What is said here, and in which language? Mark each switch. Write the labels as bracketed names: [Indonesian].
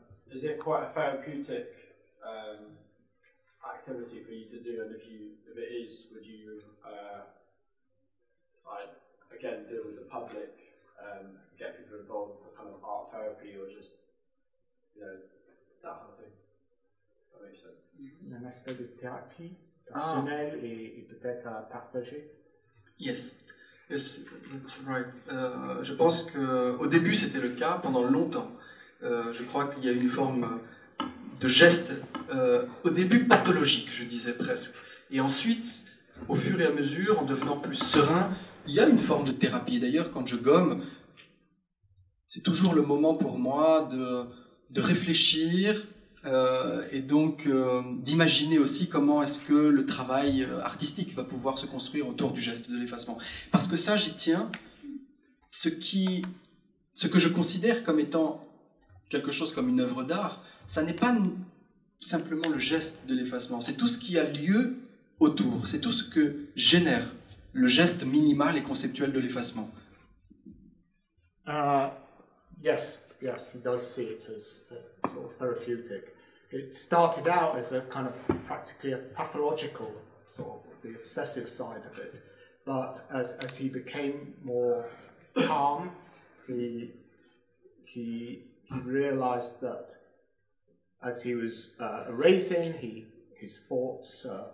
[English] Is it quite a therapeutic activity for you to do? And if it is, would you again deal with the public, get people involved for kind of art therapy or just that kind of thing? That makes sense. [French] Un aspect de thérapie personnelle et peut-être à partager. [English] Yes. Yes, that's right. [French] Je pense qu'au début c'était le cas, pendant longtemps. Je crois qu'il y a une forme de geste, au début pathologique, je disais presque. Et ensuite, au fur et à mesure, en devenant plus serein, il y a une forme de thérapie. D'ailleurs, quand je gomme, c'est toujours le moment pour moi de réfléchir et donc d'imaginer aussi comment est-ce que le travail artistique va pouvoir se construire autour du geste de l'effacement. Parce que ça, j'y tiens. Ce que je considère comme étant quelque chose comme une œuvre d'art, ça n'est pas simplement le geste de l'effacement, c'est tout ce qui a lieu autour, c'est tout ce que génère le geste minimal et conceptuel de l'effacement. [English] Yes, he does see it as sort of therapeutic. It started out as a kind of practically a pathological sort of the obsessive side of it, but as he became more calm, he realized that as he was erasing, his thoughts.